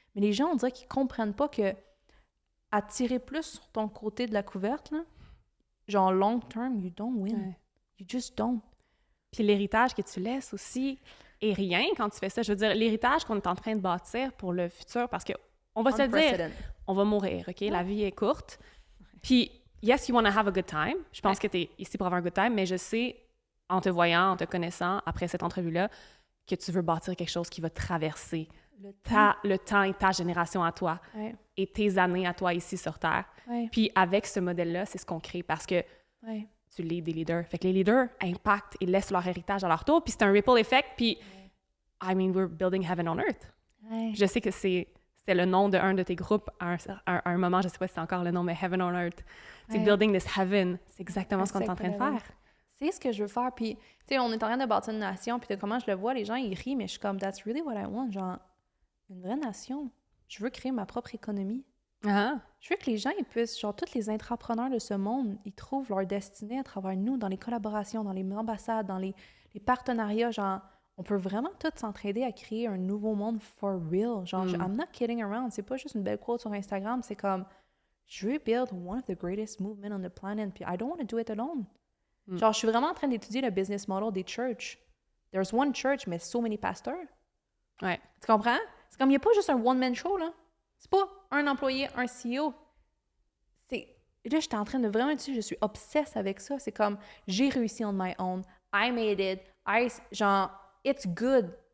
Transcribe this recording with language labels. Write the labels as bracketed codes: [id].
[fr] Mais les gens, on dirait qu'ils comprennent pas que attirer plus sur ton côté de la couverte, là, genre [en] long term, you don't win. [fr] Ouais. [en] You just don't. [fr] Puis l'héritage que tu laisses aussi est rien quand tu fais ça. Je veux dire, l'héritage qu'on est en train de bâtir pour le futur, parce que on va se le dire, on va mourir, OK? La vie est courte. Puis, [en] yes, you want to have a good time. [fr] Je pense que tu es ici pour avoir un [en] good time, [fr] mais je sais, en te voyant, en te connaissant, après cette entrevue-là, que tu veux bâtir quelque chose qui va traverser le temps et ta génération à toi et tes années à toi ici sur Terre. Puis avec ce modèle-là, c'est ce qu'on crée parce que tu leads des leaders. Fait que les leaders impactent et laissent leur héritage à leur tour. Puis c'est un ripple effect. Puis, [en] I mean, we're building heaven on earth. [fr] Je sais que c'était le nom d'un de tes groupes à un moment, je sais pas si c'est encore le nom, mais Heaven on Earth. C'est [en] building this heaven. [fr] C'est exactement ce qu'on est en train de faire. C'est ce que je veux faire. Puis, tu sais, on est en train de bâtir une nation. Puis, comment je le vois, les gens, ils rient, mais je suis comme, [en] that's really what I want. [fr] Genre, une vraie nation. Je veux créer ma propre économie. Je veux que les gens, ils puissent, genre, tous les intrapreneurs de ce monde, ils trouvent leur destinée à travers nous, dans les collaborations, dans les ambassades, dans les partenariats. Genre, on peut vraiment tous s'entraider à créer un nouveau monde [en] for real. [fr] Genre, [en] I'm not kidding around. [fr] C'est pas juste une belle quote sur Instagram. C'est comme, je veux [en] build one of the greatest movements on the planet. [fr] Puis [en] I don't want to do it alone. [fr] Genre, je suis vraiment en train d'étudier le business model des churches. [en] There's one church, [fr] mais [en] so many pastors. [fr] Ouais. Tu comprends? C'est comme, il n'y a pas juste un one-man show, là. C'est pas un employé, un CEO. Là, j'étais en train de vraiment dire, je suis obsesse avec ça. C'est comme, j'ai réussi [en] on my own. I made it. [fr] Genre, [en] it's good.